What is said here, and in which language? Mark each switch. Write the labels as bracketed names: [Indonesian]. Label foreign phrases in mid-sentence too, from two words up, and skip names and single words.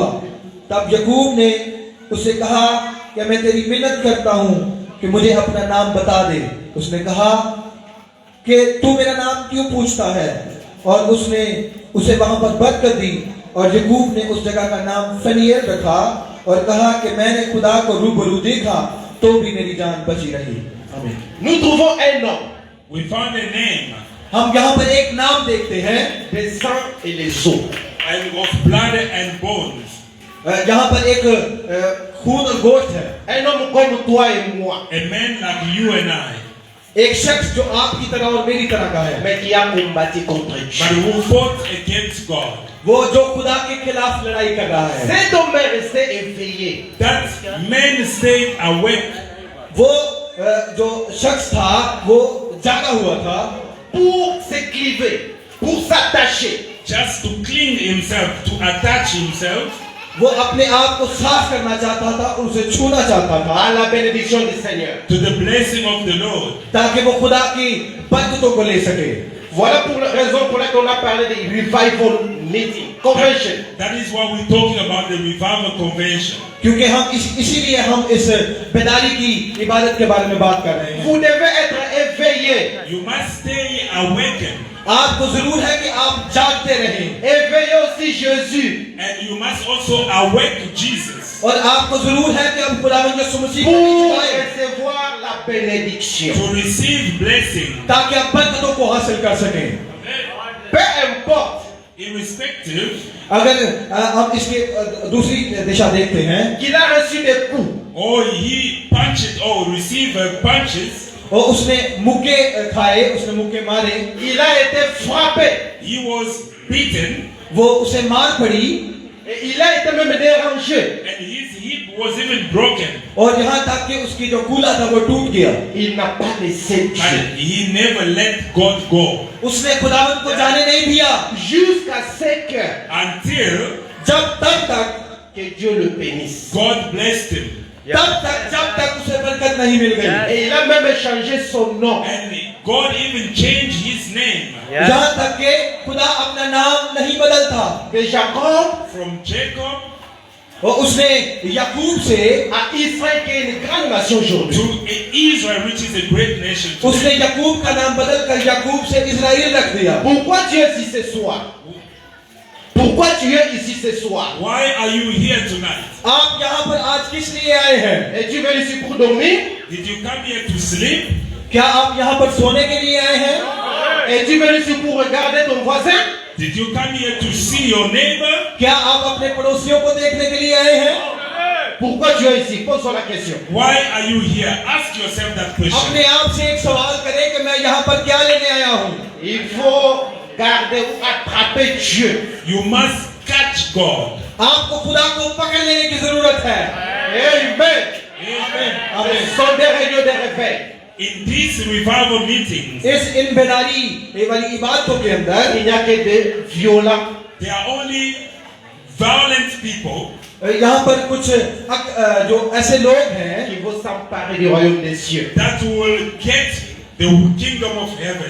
[Urdu] تب یعقوب نے اس سے کہا کہ میں تیری منت کرتا ہوں کہ مجھے اپنا نام بتا دے. اس نے کہا کہ تو میرا نام کیوں پوچھتا ہے? اور اس نے اسے وہاں پر برکت دی اور یعقوب نے اس جگہ کا نام فنی ایل رکھا اور کہا کہ میں نے خدا کو روبرو دیکھا تو بھی میری جان بچی رہی. آمین. [French] Nous trouvons un nom, [English] We found a name, [Urdu] ہم یہاں پر ایک نام دیکھتے ہیں, [French] des sangs et les os. [English] and of blood and bones. [Urdu] یہاں پر ایک خون اور گوشت ہے. [French] Un homme comme toi et moi, [English] A man like you and I, [Urdu] ایک شخص جو آپ کی طرح اور میری طرح کا ہے, [French] mais qui a combattu contre [English] but [French] Dieu. [English] who fought against God. [Urdu] وہ جو خدا کے خلاف لڑائی کر رہا ہے. [French] Cet homme est resté éveillé. [English] That man stayed awake [Urdu] وہ جو شخص تھا وہ جاگا ہوا تھا [French] Pour s'écliver, pour s'attacher. [English] just to clean himself, to attach himself [Urdu] وہ اپنے آپ کو صاف کرنا چاہتا تھا، اسے چھونا چاہتا تھا [French] À la bénédiction du Seigneur. [English] to the blessing of the Lord. [Urdu] تاکہ وہ خدا کی برکتوں کو لے سکے. [French] Voilà pour la raison pour laquelle on a parlé de [English] revival meeting, [French] convention. [English] That is why we're talking about the revival convention. [Urdu] کیونکہ ہم اسی لیے ہم اس بیداری کی عبادت کے بارے میں بات کر رہے ہیں. [French] Vous devez être éveillé. [English] You must stay awakened, [Urdu] آپ کو ضرور ہے کہ آپ جاگتے رہیں [French] Éveillez aussi Jésus [English] and you must also awake Jesus [Urdu] اور آپ کو ضرور ہے کہ ہم خداوند یسوع مسیح کو [French] pour [Urdu] نیچے آئے [French] recevoir la bénédiction. [English] to receive blessing, [Urdu] تاکہ آپ برکتوں کو حاصل کر سکیں. [French] Peu importe [English] irrespective [Urdu] اگر ہم اس کی دوسری دشا دیکھتے ہیں [French] qu'il a reçu des coups, [English] or he punched or received punches, [Urdu] اور اس نے مکے کھائے، اس نے مکے مارے, [French] il a été frappé. [English] he was beaten, [Urdu] وہ اسے مار پڑی [French] Et il a été même dérangé. [English] and his hip was even broken. [Urdu] اور یہاں تک کہ اس کی جو کولا تھا وہ ٹوٹ گیا, [French] Il n'a pas laissé [English] But [French] Dieu. [English] he never let God go [Urdu] اس نے خداوند کو جانے نہیں دیا [French] Jusqu'à ce que, [English] until [Urdu] تب تک [French] que Dieu le bénisse. [English] God blessed him. [Urdu] جب تک اسے برکت نہیں مل گئی. [French] Et il a même changé son nom. [English] And God even changed his name [Urdu] یہاں تک کہ خدا اپنا نام نہیں بدلتا, [French] De Jacob [English] from Jacob [Urdu] اور اس نے یعقوب سے [French] à Israël qui est une grande nation aujourd'hui. [English] to Israel, which is a great nation [Urdu] اس نے [English] today. [Urdu] یعقوب کا نام بدل کر یعقوب سے اسرائیل رکھ دیا. [French] Pourquoi tu es ici ce soir? Pourquoi tu es ici ce soir? [English] Why are you here tonight? [Urdu] آپ یہاں پر آج کس لیے آئے ہیں? [French] Et tu viens ici pour dormir? [English] Did you come here to sleep? [Urdu] کیا آپ یہاں پر سونے کے لیے آئے ہیں? [French] Et tu viens ici pour regarder ton voisin? [English] Did you come here to see your neighbor? [Urdu] کیا آپ اپنے پڑوسیوں کو دیکھنے کے لیے آئے ہیں? [French] Pourquoi tu es ici? Pose-toi la question. [English] Why are you here? Ask yourself that question. [Urdu] اپنے آپ سے ایک سوال کریں کہ میں یہاں پر کیا لینے آیا ہوں? [French] Il faut garder ou attraper Dieu. [English] You must catch God. [Urdu] آپ کو خدا کو پکڑ لینے کی ضرورت ہے. [French] Amen. [English] Amen. [French] Ce sont des réunions de réveil. [English] In these revival meetings, [Urdu] ان بیداری والی عبادتوں کے اندر [French] Il n'y a que des violents. [English] there are only violent people [Urdu] یہاں پر کچھ جو ایسے لوگ ہیں [French] Qui vont s'emparer du royaume des cieux. that will get the kingdom of heaven.